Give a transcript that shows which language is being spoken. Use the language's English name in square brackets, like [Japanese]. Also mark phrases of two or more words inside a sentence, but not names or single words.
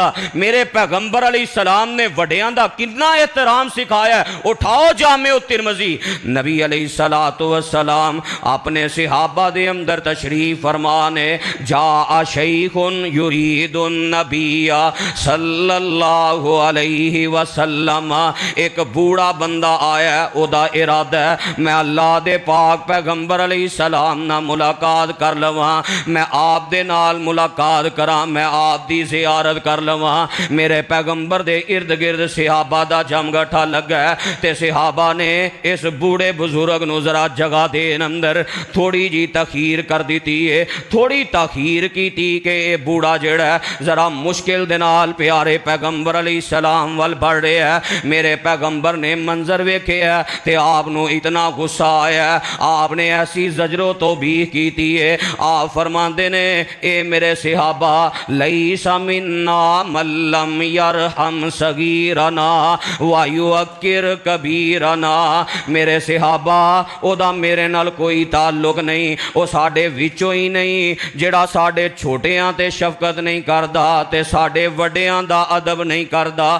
[Punjabi] میرے پیغمبر علیہ السلام نے وڈیاں دا کتنا احترام سکھایا. اٹھاؤ جامع ترمذی، نبی [Arabic] عليه الصلاة والسلام [Punjabi] اپنے صحابہ دے اندر تشریف فرمانے, [Arabic] جاء شيخ يريد النبي صلى الله عليه وسلم, [Punjabi] اک بوڈھا بندہ آیا، اوہدا ارادہ ہے میں اللہ دے پاک پیغمبر علیہ السلام نال ملاقات کر لواں، میں آپ دے نال ملاقات کراں، میں آپ دی زیارت کر لواں. میرے پیغمبر دے ارد گرد صحابہ دا جمگھٹا لگا ہے تے صحابہ نے اس بوڈھے بزرگ نوں ذرا جگہ دین اندر تھوڑی جئی تاخیر کر دتی ہے، تھوڑی تاخیر کیتی کہ بوڈھا جیہڑا ذرا مشکل دے نال پیارے پیغمبر علیہ السلام ول ودھ رہا ہے. میرے پیغمبر نے منظر ویکھے تے آپ نوں اتنا غصہ آیا، آپ نے ایسی زجر و توبیخ کیتی ہے. آپ فرماندے نے، اے میرے صحابہ, [Arabic] ليس منا من لم يرحم صغيرنا ويوقر كبيرنا, [Punjabi] میرے صحابہ اوہدا میرے نال کوئی تعلق نہیں، او ساڈے وچوں ہی نہیں، جیہڑا ساڈے چھوٹیاں تے شفقت نہیں کردا تے ساڈے وڈیاں دا ادب نہیں کردا.